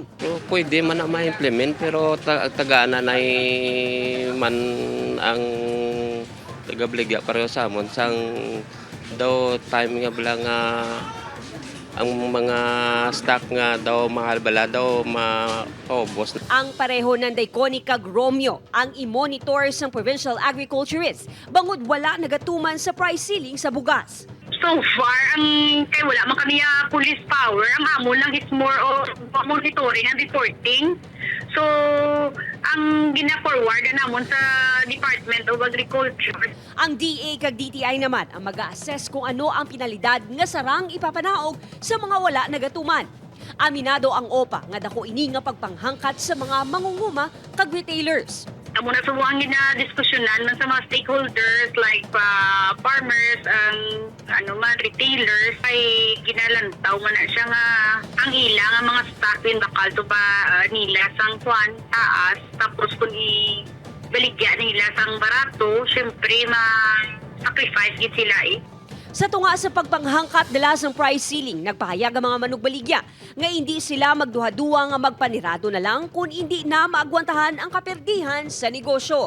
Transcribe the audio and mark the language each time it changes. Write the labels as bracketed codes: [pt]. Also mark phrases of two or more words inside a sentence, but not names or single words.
[hil] Pwede man na ma-implement pero tagana na man ang tagabligya pareho sa amon sang daw time nga bala nga ang mga stock nga daw mahal bala daw maubos. Ang pareho ng Daiconi kag Romeo ang i-monitor sang provincial agriculturist bangod wala nagatuman sa [en] price ceiling [hil] sa bugas. [en] So far, [hil] kay wala man kami [en] police power, [hil] ang amo lang [en] is more of monitoring and reporting. [hil] So, ang gina-forward na namon sa Department of Agriculture. Ang DA kag DTI naman ang mag-assess kung ano ang pinalidad nga sarang ipapanaog sa mga wala nagatuman. Aminado ang OPA nga dako ini nga pagpanghangkat sa mga mangunguma kag retailers. Amo na subuang gina-diskusyonan man sa mga stakeholders [en] like farmers, retailers, [hil] ay ginalantaw man na siya nga ang ilang ang mga stock in bakal to ba nila sang kwan taas, tapos kung ibaligya nila sang barato, syempre ma-sacrifice gid sila eh. Sa tunga sa pagpanghangkat dala sang [en] price ceiling, [hil] nagpahayag ang mga manugbaligya nga hindi sila magduha-duwa nga magpanirado na lang kung hindi na maagwantahan ang kaperdihan sa negosyo.